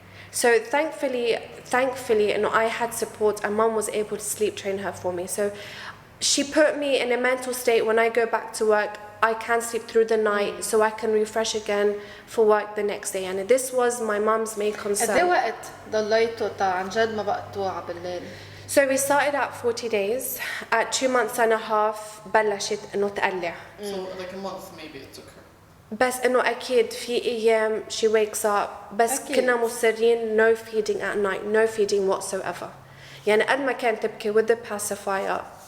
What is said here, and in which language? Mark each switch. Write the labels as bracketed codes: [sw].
[en] So thankfully, I had support, and mom was able to sleep train her for me. So she put me in a mental state when I go back to work, I can sleep through the night so I can refresh again for work the next day. And this was my mom's main concern. [ar] قد ايه وقت ضليتوا عن جد ما بقتوا على بالليل؟ [en] So we started at 40 days. At 2 months and a half [ar] بلشت إنه تقلع. [en] So like a month maybe it took her. [ar] بس إنه أكيد في أيام [en] she wakes up [ar] بس كنا مصرين [en] no feeding at night, no feeding whatsoever. [ar] يعني قد ما كانت تبكي [en] with the pacifier,